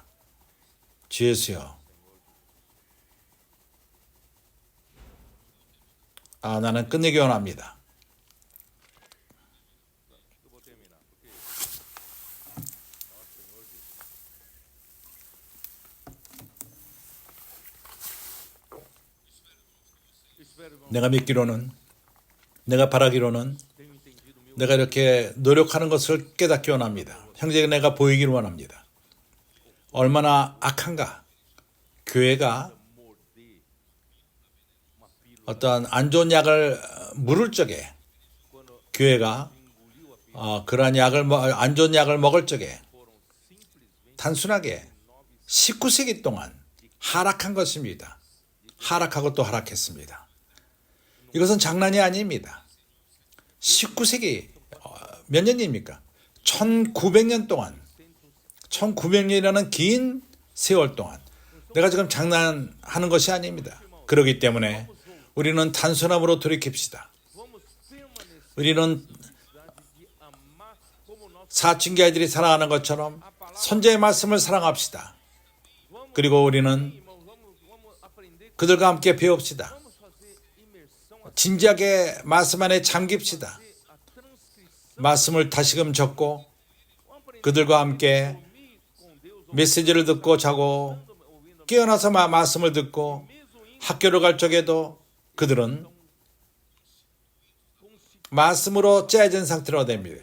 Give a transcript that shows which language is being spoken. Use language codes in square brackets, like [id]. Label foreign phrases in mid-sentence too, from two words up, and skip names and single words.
[ko] 주 예수여. 나는 끝내기 원합니다. [pt] Eu vou terminar, porque espero, irmão, [ko] 내가 믿기로는, 내가 바라기로는 [pt] tenho entendido meu [ko] 내가 이렇게 노력하는 것을 깨닫기 원합니다. 형제가 내가 보이기를 원합니다. 얼마나 악한가. 교회가 [pt] morder uma pílula [ko] 어떤 안 좋은 약을 물을 적에 [pt] quando [ko] 교회가 [pt] engoliu a pílula. [ko] 그러한 안 좋은 약을 먹을 적에 [pt] Foram simplesmente [ko] 단순하게 19세기 동안 하락한 것입니다. 하락하고 또 하락했습니다. 이것은 장난이 아닙니다. 19세기 몇 년입니까? 1900년 동안 1900년이라는 긴 세월 동안 내가 지금 장난하는 것이 아닙니다. 그렇기 때문에 우리는 단순함으로 돌이킵시다. [pt] vamos permanecer [ko] 우리는 [pt] de amar como nós [ko] 사춘기 아이들이 사랑하는 것처럼 선제의 말씀을 사랑합시다. 그리고 우리는 [pt] irmãos, vamos aprender, [ko] 그들과 함께 배웁시다. [pt] vamos fazer imersão, [ko] 진지하게 말씀 안에 잠깁시다. [pt] a transcrição [ko] 말씀을 다시금 적고 그들과 함께 메시지를 듣고 자고 깨어나서 말씀을 듣고 학교를 갈 적에도 그들은 말씀으로 짜여진 상태로 됩니다.